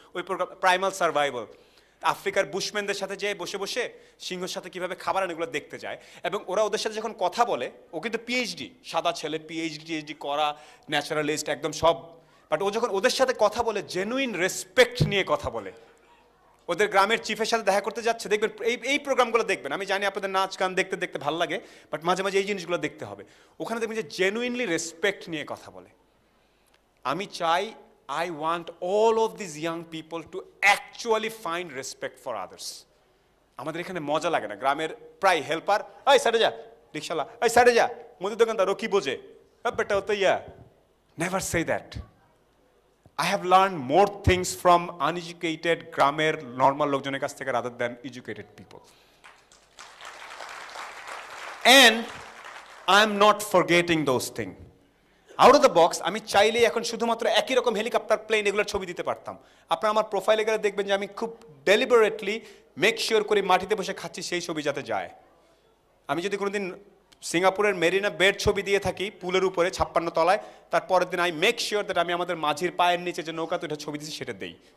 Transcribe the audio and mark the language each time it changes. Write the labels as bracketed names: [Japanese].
[Bangla] ওই programme primal survival, আফ্রিকার বুশম্যানদের সাথে যে বসে বসে সিংহের সাথে কিভাবে খাবার আনে এগুলো দেখতে যায়, এবং ওরা ওদের সাথে যখন কথা বলে, ও কিন্তু পিএইচডি, সাদা ছেলে, পিএইচডি করা, ন্যাচারালিস্ট একদম সব, বাট ও যখন ওদের সাথে কথা বলে জেনুইন রেসপেক্ট নিয়ে কথা বলে। ওদের গ্রামের চিফের সাথে দেখা করতে যাচ্ছে, দেখবেন এই প্রোগ্রামগুলো দেখবেন। আমি জানি আপনাদের নাচ গান দেখতে দেখতে ভালো লাগে, বাট মাঝে মাঝে এই জিনিসগুলো দেখতে হবে। ওখানে দেখবেন যে জেনুইনলি রেসপেক্ট নিয়ে কথা বলে। আমি চাই, [English] I want all of these young people to actually find respect for others. [Bangla] আমাদের এখানে মজা লাগে না, গ্রামের প্রায় হেল্পার, এই সাইডে যা, রিক্সাওয়ালা, এই সাইডে যা, মুদির দোকানদার, ও কি বোঝে, বেটা ও তো ইয়া। [English] Never say that. I have learned more things from uneducated [Bangla] গ্রামের নর্মাল লোকজনের কাছ থেকে [English] rather than educated people. And I am not forgetting those things. Out of the box [Bangla] আমি চাইলেই এখন শুধুমাত্র একই রকম হেলিকপ্টার, প্লেন এগুলোর ছবি দিতে পারতাম। আপনারা আমার প্রোফাইলে গেলে দেখবেন যে আমি খুব ডেলিবারেটলি মেক শিওর করি মাটিতে বসে খাচ্ছি সেই ছবি যাতে যায়। আমি যদি কোনোদিন সিঙ্গাপুরের মেরিনা বেড ছবি দিয়ে থাকি পুলের উপরে 56 তলায়, তারপরের দিন [English] I make sure that [Bangla] আমি আমাদের মাঝির পায়ের নিচে যে নৌকা, তো এটা ছবি দিচ্ছি সেটা দেই।